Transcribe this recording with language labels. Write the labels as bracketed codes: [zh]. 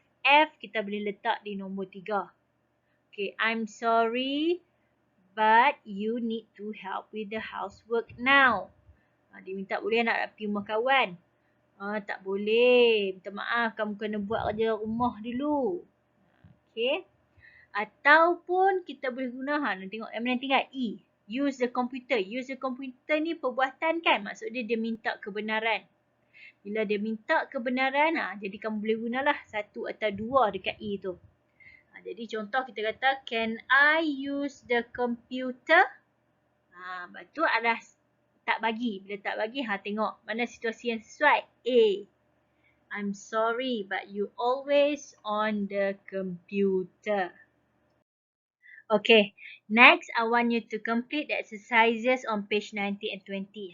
[ms] F kita boleh letak di nombor 3. [en] Okay, I'm sorry but you need to help with the housework now. [ms] Dia minta boleh nak pergi rumah kawan. Tak boleh. Minta maaf, kamu kena buat kerja rumah dulu. Okay. Ataupun kita boleh guna, nak tengok yang mana tinggal E. [en] Use the computer. Use the computer [ms] ni perbuatan kan? Maksud dia minta kebenaran. Bila dia minta kebenaran, jadi kamu boleh gunalah 1 atau 2 dekat E tu. Jadi contoh kita kata, [en] can I use the computer? [ms] Lepas tu adalah tak bagi. Bila tak bagi, tengok mana situasi yang sesuai. A. [en] I'm sorry but you always on the computer. Okay, next I want you to complete the exercises on page 19 and 20.